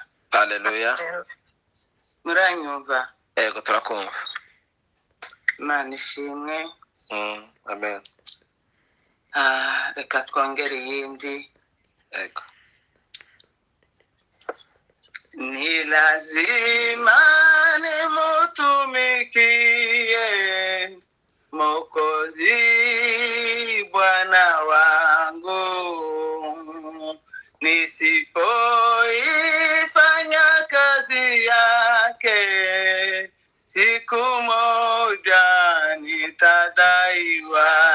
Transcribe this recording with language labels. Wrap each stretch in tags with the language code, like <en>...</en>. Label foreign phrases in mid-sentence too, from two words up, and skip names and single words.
<rn>Haleluya. Muranyumva? Ego turakumva. Imana ishimwe. Amen. Reka twongere iyindi. Ego.</rn> <sw>Ni lazima nimutumikie Mwokozi Bwana wangu, nisipoifanya kazi yake, siku moja nitadaiwa.</sw>